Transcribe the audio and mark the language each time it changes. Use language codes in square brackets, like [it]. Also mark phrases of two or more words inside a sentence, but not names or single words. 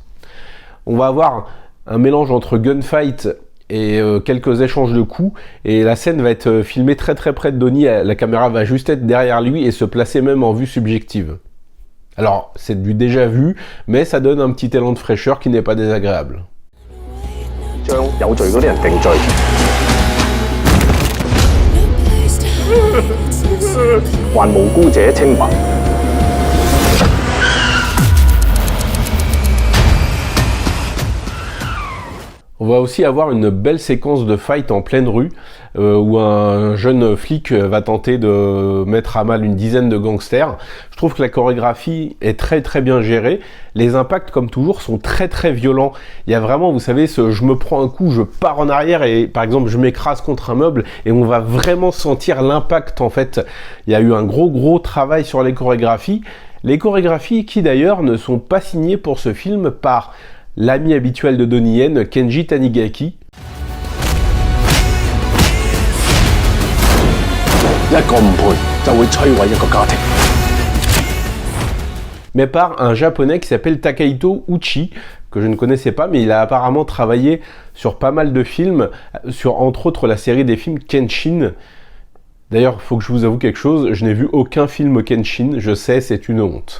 [fr] On va avoir un mélange entre gunfight et quelques échanges de coups, et la scène va être filmée très très près de Donnie. La caméra va juste être derrière lui et se placer même en vue subjective. Alors c'est du déjà vu, mais ça donne un petit élan de fraîcheur qui n'est pas désagréable. [yue] 將有罪嗰啲人定罪。還無辜者清白。 [fr] On va aussi avoir une belle séquence de fight en pleine rue. où un jeune flic va tenter de mettre à mal une dizaine de gangsters. Je trouve que la chorégraphie est très très bien gérée. Les impacts, comme toujours, sont très très violents. Il y a vraiment, vous savez, je me prends un coup, je pars en arrière et par exemple je m'écrase contre un meuble et on va vraiment sentir l'impact en fait. Il y a eu un gros travail sur les chorégraphies. Les chorégraphies qui d'ailleurs ne sont pas signées pour ce film par l'ami habituel de Donnie Yen, Kenji Tanigaki. [yue] 一個唔賠就會摧毀一個家庭。 [fr] Mais par un japonais qui s'appelle Takahito Uchi, que je ne connaissais pas, mais il a apparemment travaillé sur pas mal de films, sur entre autres la série des films Kenshin. D'ailleurs, il faut que je vous avoue quelque chose, je n'ai vu aucun film Kenshin, je sais, c'est une honte.